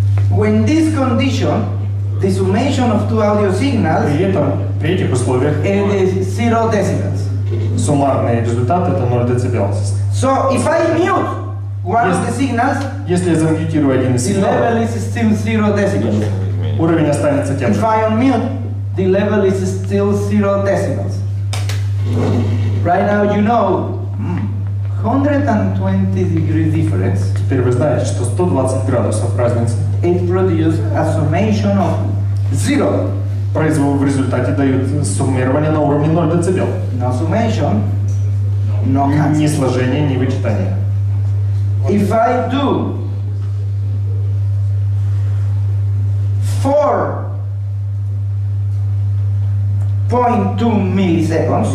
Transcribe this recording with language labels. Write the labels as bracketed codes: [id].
[en] When this condition, the summation of two audio signals, [ru] При этом, при этих условиях, [en] it is 0 decibels. [ru] суммарный результат это 0 дБ. [en] So if I mute one of the signals, [ru] Если я замьютирую один из [en] the level [ru] сигналов, [en] is still 0 decibels. [ru] уровень останется тем [en] If [ru] же. [en] I unmute, the level is still 0 decibels. Right now you know 120 degree difference. [ru] Теперь вы знаете, что 120 градусов разницы [en] It produces a summation of 0. [ru] в результате дают суммирование на уровне 0 дБ. [en] No summation, no [ru] Ни [en] cancel. [ru] сложения, ни вычитания. [en] If I do 4.2 milliseconds,